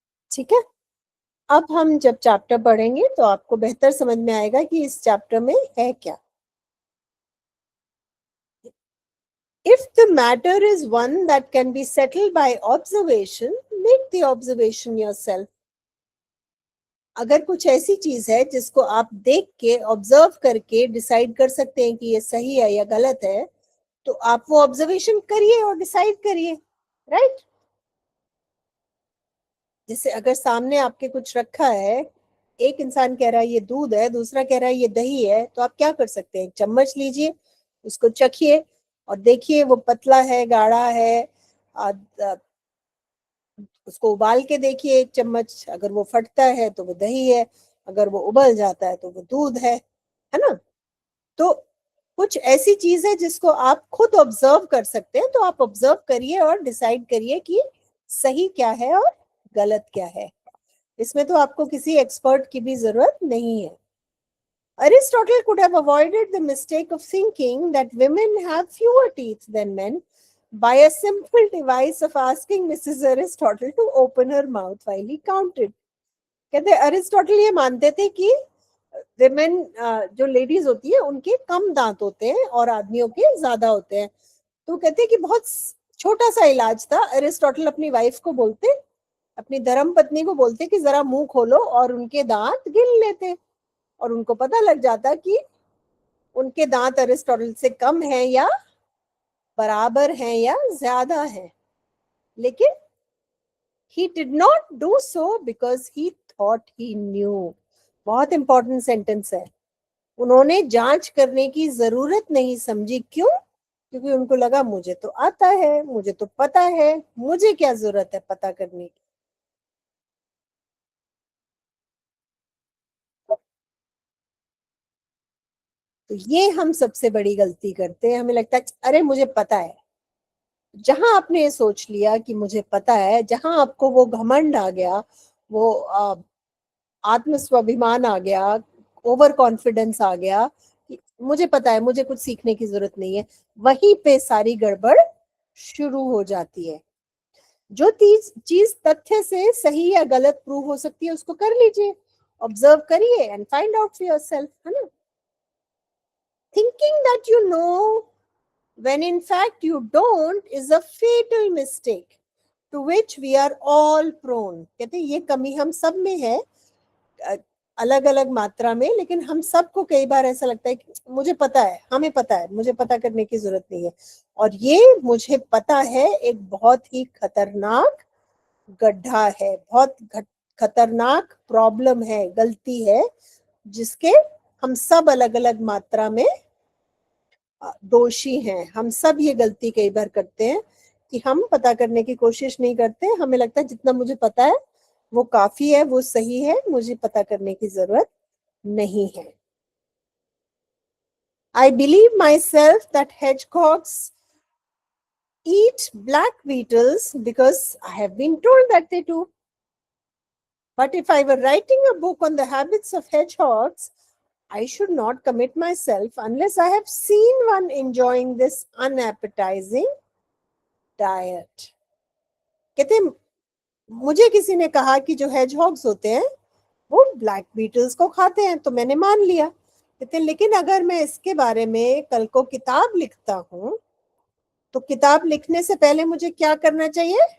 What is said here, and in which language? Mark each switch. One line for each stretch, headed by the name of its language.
Hindi: ठीक है. अब हम जब चैप्टर पढ़ेंगे तो आपको बेहतर समझ में आएगा कि इस चैप्टर में है क्या.
English: If the matter is one that can be settled by observation, make the observation yourself.
Hindi: अगर कुछ ऐसी चीज है जिसको आप देख के, ऑब्जर्व करके डिसाइड कर सकते हैं कि ये सही है या गलत है, तो आप वो ऑब्जर्वेशन करिए और डिसाइड करिए. राइट. जैसे अगर सामने आपके कुछ रखा है, एक इंसान कह रहा है ये दूध है, दूसरा कह रहा है ये दही है, तो आप क्या कर सकते हैं? एक चम्मच लीजिए, उसको चखिए और देखिए वो पतला है, गाढ़ा है, उसको उबाल के देखिए एक चम्मच, अगर वो फटता है तो वो दही है, अगर वो उबल जाता है तो वो दूध है ना. तो कुछ ऐसी चीज है जिसको आप खुद ऑब्जर्व कर सकते हैं, तो आप ऑब्जर्व करिए और डिसाइड करिए कि सही क्या है और गलत क्या है. इसमें तो आपको किसी एक्सपर्ट की भी जरूरत नहीं है.
English: Aristotle could have avoided the mistake of thinking that women have fewer teeth than men by a simple device of asking Mrs. Aristotle to open her mouth while he counted.
Hindi: कहते Aristotle ये मानते थे कि women, जो ladies होती है, उनके कम दांत होते हैं और आदमियों के ज्यादा होते हैं. तो कहते हैं कि बहुत छोटा सा इलाज था. अरिस्टोटल अपनी वाइफ को बोलते, अपनी धर्म पत्नी को बोलते कि जरा मुंह खोलो और उनके दांत गिन लेते, और उनको पता लग जाता कि उनके दांत अरिस्टोटल से कम है या बराबर हैं या ज्यादा हैं, लेकिन
English: he did not do so because he thought he knew.
Hindi: बहुत इंपॉर्टेंट सेंटेंस है। उन्होंने जांच करने की जरूरत नहीं समझी। क्यों? क्योंकि उनको लगा मुझे तो आता है, मुझे तो पता है, मुझे क्या जरूरत है पता करने की। तो ये हम सबसे बड़ी गलती करते हैं। हमें लगता है अरे मुझे पता है। जहां आपने ये सोच लिया कि मुझे पता है, जहां आपको वो घमंड आ गया, वो आत्म स्वाभिमान आ गया, ओवर कॉन्फिडेंस आ गया कि मुझे पता है, मुझे कुछ सीखने की जरूरत नहीं है, वहीं पे सारी गड़बड़ शुरू हो जाती है। जो चीज तथ्य से सही या गलत प्रूव हो सकती है उसको कर लीजिए, ऑब्जर्व करिए
English: and find out for yourself,
Hindi: है ना।
English: Thinking that you know when in fact you don't is a fatal mistake to which we are all prone।
Hindi: कहते हैं ये कमी हम सब में है, अलग अलग मात्रा में, लेकिन हम सबको कई बार ऐसा लगता है कि मुझे पता है, हमें पता है, मुझे पता करने की जरूरत नहीं है। और ये मुझे पता है एक बहुत ही खतरनाक गड्ढा है, बहुत खतरनाक प्रॉब्लम है, गलती है, जिसके हम सब अलग अलग मात्रा में दोषी हैं। हम सब ये गलती कई बार करते हैं कि हम पता करने की कोशिश नहीं करते। हमें लगता है जितना मुझे पता है वो काफी है, वो सही है, मुझे पता करने की जरूरत नहीं है।
English: I believe myself that hedgehogs eat black beetles because I have been told that they do. But if I were writing a book on the habits of hedgehogs, I should not commit myself unless I have seen one enjoying this unappetizing diet।
Hindi: कहते मुझे किसी ने कहा कि जो हेजहॉग्स होते हैं वो ब्लैक बीटल्स को खाते हैं, तो मैंने मान लिया। कहते लेकिन अगर मैं इसके बारे में कल को किताब लिखता हूं, तो किताब लिखने से पहले मुझे क्या करना चाहिए?